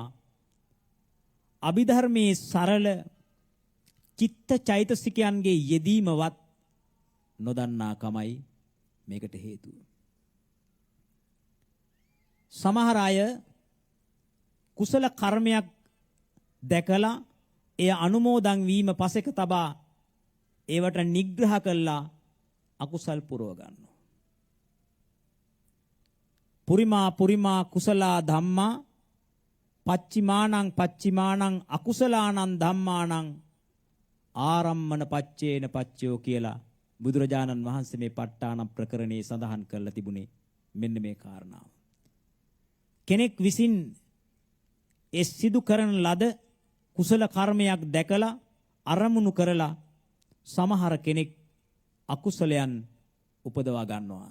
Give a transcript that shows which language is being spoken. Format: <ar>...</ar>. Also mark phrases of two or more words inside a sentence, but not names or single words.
<si>අභිධර්මයේ සරල චිත්ත චෛතසිකයන්ගේ යෙදීමවත් නොදන්නා කමයි මේකට හේතුව. සමහර අය කුසල කර්මයක් දැකලා එය අනුමෝදන් වීම පසෙක තබා ඒවට නිග්‍රහ කළා අකුසල් පුරව ගන්නවා.</si> <pi>පුරිමා කුසලා ධම්මා පච්චිමානං අකුසලානං ධම්මානං ආරම්මන පච්චේන පච්චයෝ</pi> <si>කියලා බුදුරජාණන් වහන්සේ මේ ප ဋ ාණ ප්‍රකරණේ සඳහන් කරලා තිබුණේ මෙන්න මේ කාරණාව. කෙනෙක් විසින් ඒ සිදු කරන ලද කුසල කර්මයක් දැකලා අරමුණු කරලා සමහර කෙනෙක් අකුසලයන් උපදවා ගන්නවා.</si>